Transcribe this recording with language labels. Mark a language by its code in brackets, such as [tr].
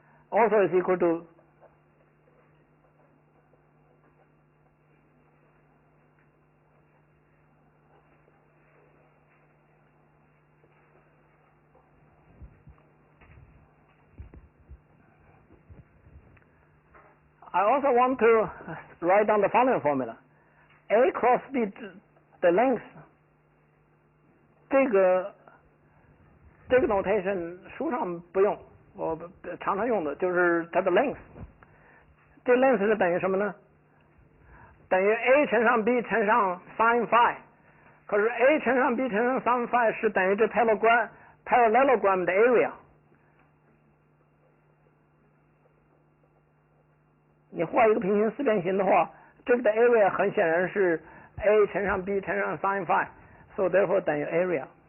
[en] Also is equal to I also want to write down the following formula. [zh] A cross B the length 这个 notation 书上不用，我常常用的就是它的 length。这 length 是等于什么呢？等于 A 乘上 B 乘上 sin phi。 可是 A 乘上 B 乘上 sin phi 是等于这 parallelogram 的 area。你画一个平行四边形的话，这个的 area 很显然是 A 乘上 B 乘上 sin phi， so therefore 等于 area。